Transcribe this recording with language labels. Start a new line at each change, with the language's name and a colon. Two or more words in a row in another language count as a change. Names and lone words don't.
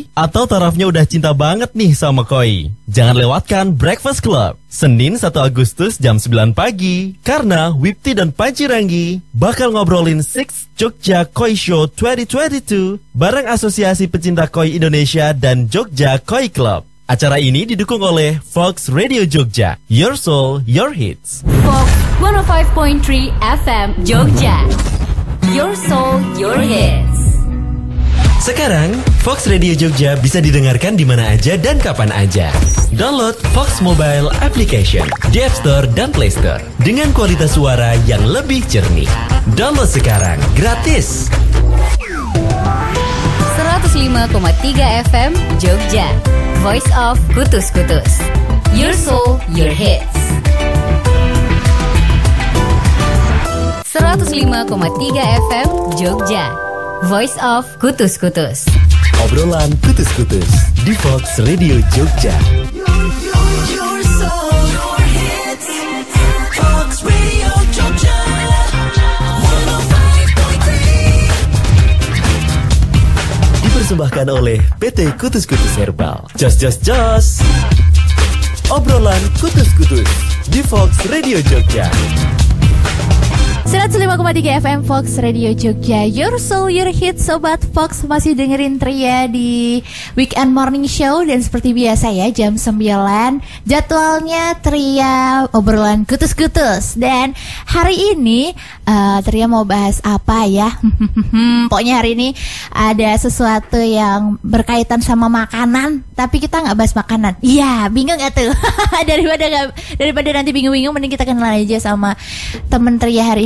Indonesian: Atau tarafnya udah cinta banget nih sama koi? Jangan lewatkan Breakfast Club, Senin 1 Agustus jam 9 pagi. Karena Wipti dan Panci Ranggi bakal ngobrolin Six Jogja Koi Show 2022 bareng Asosiasi Pecinta Koi Indonesia dan Jogja Koi Club. Acara ini didukung oleh Fox Radio Jogja,
English: Your Soul, Your Hits.
Indonesian: Fox 105.3 FM Jogja.
English: Your Soul, Your Hits.
Indonesian: Sekarang, Fox Radio Jogja bisa didengarkan di mana aja dan kapan aja. Download Fox Mobile Application di App Store dan Play Store dengan kualitas suara yang lebih jernih. Download sekarang, gratis. 105,3 FM Jogja.
English: Voice of Kutus-Kutus. Your Soul, Your Hits.
Indonesian: 105,3 FM Jogja.
English: Voice of Kutus-Kutus.
Indonesian: Obrolan kutus-kutus di Fox Radio Jogja.
English: Your soul, your hits.
Indonesian: Fox Radio Jogja 105.3. Dipersembahkan oleh PT Kutus-Kutus Herbal. Jos. Obrolan kutus-kutus di Fox Radio Jogja. 105,3 FM Fox Radio Jogja.
English: Your Soul, Your Hit.
Indonesian: Sobat Fox masih dengerin Tria di Weekend Morning Show. Dan seperti biasa ya, jam 9 jadwalnya Tria obrolan kutus-kutus. Dan hari ini Tria mau bahas apa ya? Pokoknya hari ini ada sesuatu yang berkaitan sama makanan, tapi kita gak bahas makanan. Iya, bingung gak tuh? daripada nanti bingung-bingung, mending kita kenal aja sama temen Tria hari ini.